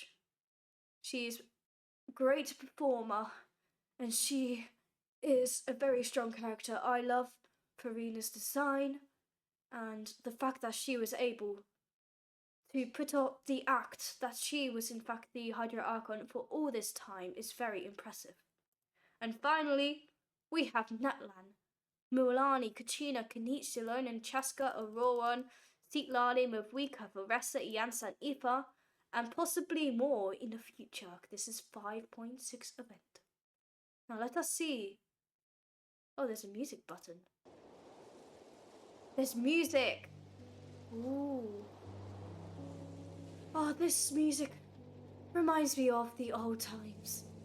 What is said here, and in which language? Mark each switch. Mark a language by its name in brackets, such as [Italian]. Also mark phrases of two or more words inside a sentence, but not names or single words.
[English] She's a great performer, and she is a very strong character. I love Farina's design, and the fact that she was able to put up the act that she was in fact the Hydra Archon for all this time is very impressive. And finally, we have Natlan, Mualani, Kachina, Kanich, Zilonan, Chaska, Auroran, Sitlani, Mavwika, Varessa, Iansa, and Ifa, and possibly more in the future. This is 5.6 event. Now let us see. Oh, there's a music button. There's music. Ooh. Oh, this music reminds me of the old times.